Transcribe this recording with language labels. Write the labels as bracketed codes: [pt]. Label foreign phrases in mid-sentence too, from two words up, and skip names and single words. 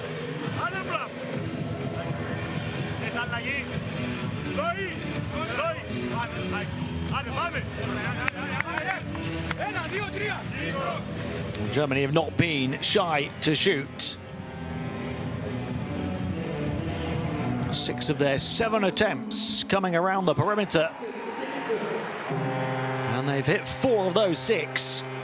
[el] Άντε μπράβο. Θες αλλαγή. Λόι, Λόι. Άντε, πάμε. 1, 2, 3. [en] Germany have not been shy to shoot. 6 of their 7 attempts coming around the perimeter. And they've hit 4 of those 6.